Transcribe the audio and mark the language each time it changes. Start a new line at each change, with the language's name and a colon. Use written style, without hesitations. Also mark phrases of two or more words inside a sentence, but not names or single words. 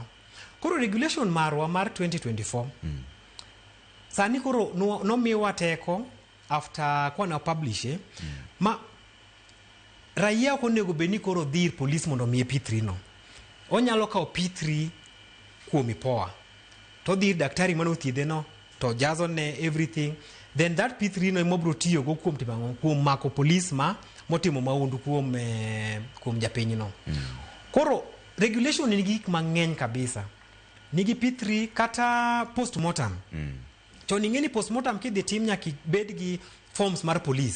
Luo (Kenya and Tanzania): Koro regulation marwa mar 2024 sani koro nomiwa teko after kwana publish ma raia ok onego bedni koro dhir polis mondo miye P3 no. Onyalo kawo P3 kuom IPOA to dhir daktari mano thiedhe no to jazo ne
English: everything, then that P3
Luo (Kenya and Tanzania): no emobro tiyo go kuom timango kuom mako polis motimo maundu kuom japiny no. Koro regulation nigi gik mang'eny kabisa. Nigi P3 kata postmortem. To ning'eni postmortem kidhi tim nyaka bed gi forms mar polis.